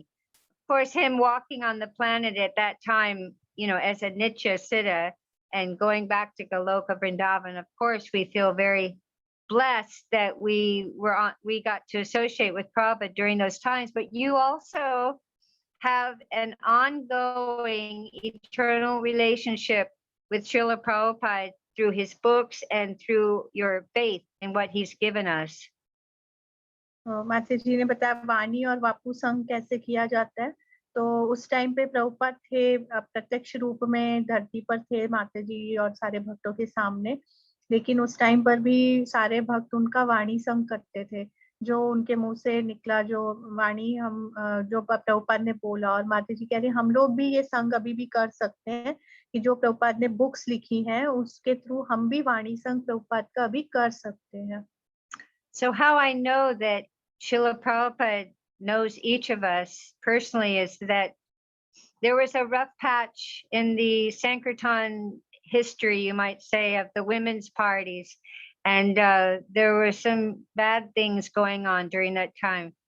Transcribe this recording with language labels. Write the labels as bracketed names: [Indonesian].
[English] Of course, him walking on the planet at that time, as a Nitya Siddha, and going back to Goloka Vrindavan, of course, we feel very blessed that we got to associate with Prabhupada during those times. But you also have an ongoing eternal relationship with Srila Prabhupada through his books and through your faith in what he's given us. [Hindi] माता जी ने बताया वाणी और वापू संग कैसे किया जाता है। तो उस टाइम पे प्रभुपाद थे प्रत्यक्ष रूप में धरती पर थे माता जी और सारे भक्तों के सामने, लेकिन उस टाइम पर भी सारे भक्त उनका वाणी संग करते थे। जो उनके मुंह से निकला जो वाणी हम जो प्रभुपाद ने बोला, और माता जी कह रही हम लोग भी ये संग अभी भी कर सकते हैं कि जो प्रभुपाद ने बुक्स लिखी हैं उसके थ्रू हम भी वाणी संग प्रभुपाद का अभी कर सकते हैं। [English] So how I know that Srila Prabhupada knows each of us personally is that there was a rough patch in the Sankirtan history, you might say, of the women's parties. And there were some bad things going on during that time.